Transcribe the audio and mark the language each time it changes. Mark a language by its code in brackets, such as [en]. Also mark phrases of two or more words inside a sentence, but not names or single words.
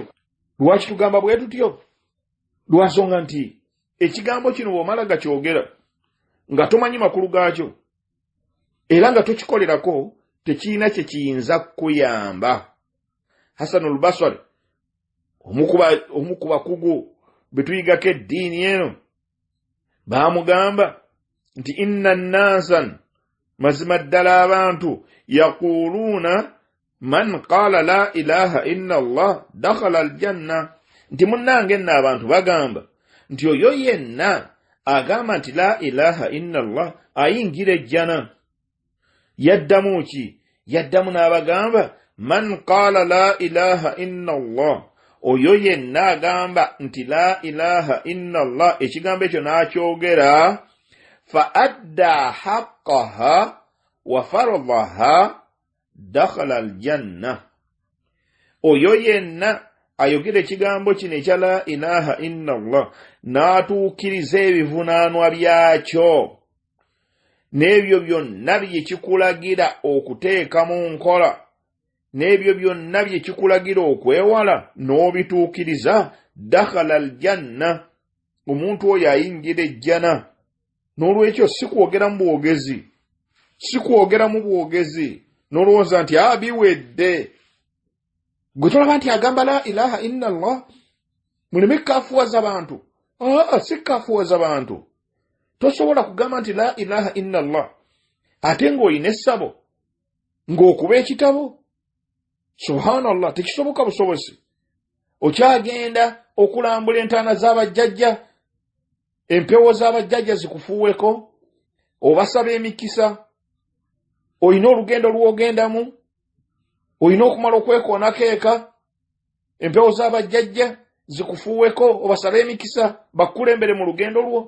[lg] Lwaki tugamba bwe tutyo? Lwasonga nti ekigambo kino bw'omala gakyogera nga tomanyi makulu gaakyo era nga tokikolerako, tekirina kye kiyinza kukuyamba. Hasanul Basri, omu ku bakugu betuyigako eddiini eno, baamugamba nti [ar] إن الناس, [lg] mazima ddala abantu, [ar] يقولون من قال لا إله إلا الله دخل الجنة, [lg] nti munnange nno abantu bagamba nti oyo yenna agamba nti [ar] لا إله إلا الله [lg] ayingira ejjana. Yaddamu ki? Yaddamu n'abagamba [ar] من قال لا إله إلا الله, [lg] oyo yenna agamba nti [ar] لا إله إلا الله, [lg] ekigambo ekyo n'akyogera, [ar] فأدى حقها وفرضها دخل الجنة. [lg] Oyo yenna ayogera ekigambo kino ekya la ilaha illa Allah n'atuukiriza ebivunaanwa byakyo n'ebyo byonna bye kikulagira okuteeka mu nkola, n'ebyo byonna bye kikulagira okwewala n'obituukiriza, [ar] دخل الجنة, [lg] omuntu oyo ayingira ejjana. N'olwekyo si kwogera mu bwogezi, si kwogera mu bwogezi n'olowooza nti biwedde. Gwe tolaba nti agamba [ar] لا إله إلا الله, [lg] muleme kaafuwaza bantu. Si kaafuwaza bantu. Tosobola kugamba nti [ar] لا إله إلا الله [lg] ate ng'olina essabo, ng'okuba ekitabo. Subhanallah, tekisoboka busobozi. Okyagenda okulambula entaana z'abajjajja, empewo z'abajjajja zikufuuweko, obasaba emikisa, olina olugendo lw'ogendamu, olina okumala okwekoonako eka, empewo z'abajjajja zikufuuweko, obasaba emikisa bakulembere mu lugendo lwo.